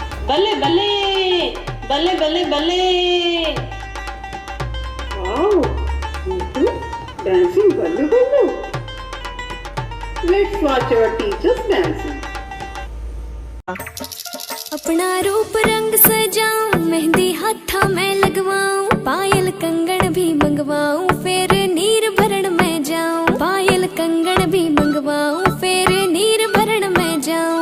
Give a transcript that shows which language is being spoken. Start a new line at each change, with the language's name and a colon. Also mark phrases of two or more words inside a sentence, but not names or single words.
English: ಬಲ್ಲೆ ಬಲ್ಲೆ ಬಲ್ಲೆ ಬಲ್ಲೆ ಬಲ್ಲೆ. ವಾವ್, dancing ballu ballu. Let's watch our teachers dancing.
Hindi: अपना रूप रंग सजाऊं, मेहंदी हाथा में लगवाऊं, पायल कंगन भी मंगवाऊं, फिर नीर भरण में जाऊं। पायल कंगन भी मंगवाऊं, फिर नीर भरण में जाऊं।